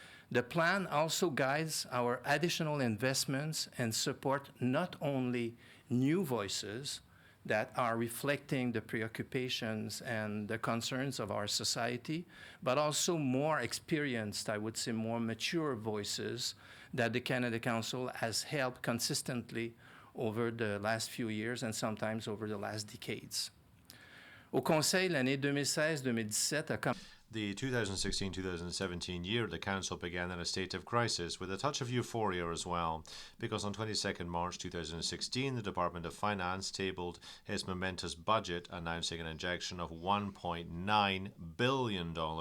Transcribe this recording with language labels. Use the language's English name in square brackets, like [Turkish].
[English] The plan also guides our additional investments and support not only new voices that are reflecting the preoccupations and the concerns of our society, but also more experienced, I would say more mature voices that the Canada Council has held consistently over the last few years and sometimes over the last decades. [French] Au Conseil, l'année 2016-2017 a commencé. [English] The 2016-2017 year at the Council began in a state of crisis, with a touch of euphoria as well, because on 22nd March 2016, the Department of Finance tabled its momentous budget, announcing an injection of $1.9 billion.